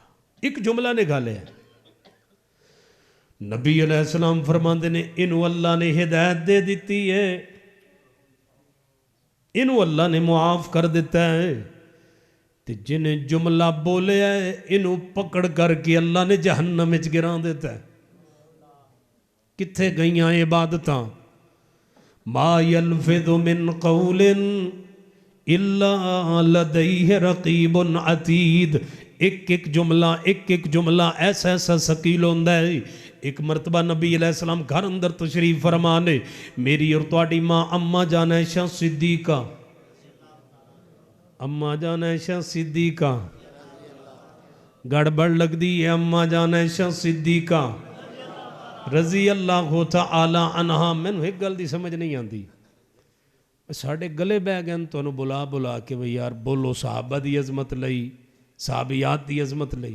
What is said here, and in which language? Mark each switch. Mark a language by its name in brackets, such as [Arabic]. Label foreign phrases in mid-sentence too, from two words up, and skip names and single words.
[Punjabi] اک جملہ نکالیا نبی علیہ السلام فرماتے نے اینوں اللہ نے ہدایت دے دی ہے، اینوں اللہ نے معاف کر دتا ہے. تے جنہے جملہ بولیا ہے اینوں پکڑ کر کے اللہ نے جہنم وچ گرا دیتا ہے. کتھے گئیاں عبادتاں? [Arabic] ما يلفظ من قول إلا لديه رقيب عتيد. [Punjabi] اک اک جملہ ایسا ایسا شکیل ہوندا ہے. اک مرتبہ نبی علیہ السلام گھر اندر تشریف فرمانے، میری اور تہاڈی ماں اماں جان عائشہ صدیقہ، اماں جان عائشہ صدیقہ، گڑبڑ لگدی ہے اماں جان عائشہ صدیقہ [Arabic] رضي الله تعالى عنها. [Punjabi] مینوں اک گل دی سمجھ نہیں آتی، ساڈے گلے بہہ گئے تہانوں بلا بلا کے بئی یار بولو صحابہ دی عظمت لئی، صحابیات دی عظمت لئی.